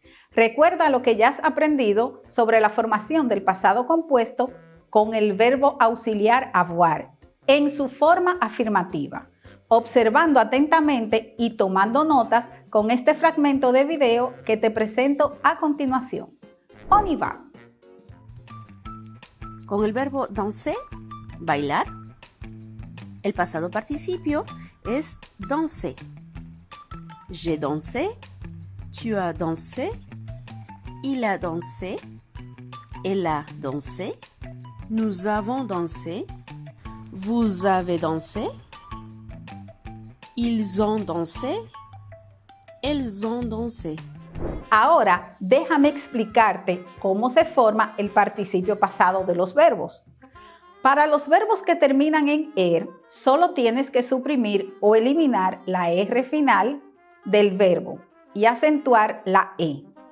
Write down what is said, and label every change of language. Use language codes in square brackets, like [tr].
[es] Recuerda lo que ya has aprendido sobre la formación del pasado compuesto con el verbo auxiliar avoir, en su forma afirmativa, observando atentamente y tomando notas con este fragmento de video que te presento a continuación. [fr] On y va. [es] Con el verbo danser, bailar, el pasado participio es danser. [fr] J'ai dansé, tu as dansé, il a dansé, elle a dansé, nous avons dansé, vous avez dansé, ils ont dansé, elles ont dansé. [es] Ahora, déjame explicarte cómo se forma el participio pasado de los verbos. Para los verbos que terminan en er, solo tienes que suprimir o eliminar la R final del verbo y acentuar la E.